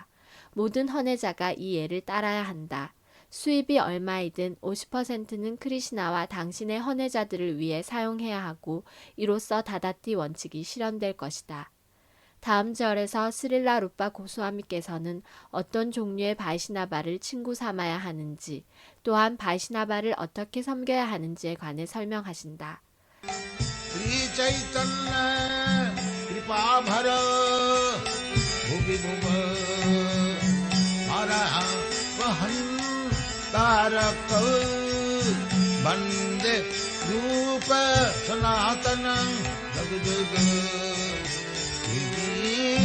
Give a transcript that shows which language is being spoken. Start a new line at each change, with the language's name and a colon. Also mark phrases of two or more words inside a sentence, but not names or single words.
Korean: 모든 헌혜자가 이 예를 따라야 한다. 수입이 얼마이든 50%는 크리시나와 당신의 헌혜자들을 위해 사용해야 하고 이로써 다다티 원칙이 실현될 것이다. 다음 절에서 스릴라 루파 고스와미께서는 어떤 종류의 바이시나바를 친구 삼아야 하는지, 또한 바이시나바를 어떻게 섬겨야 하는지에 관해 설명하신다.
Sanskrit: श्री चैतन्य कृपा भर भुवि वहन तारक वंदे रूप सनातन जग जग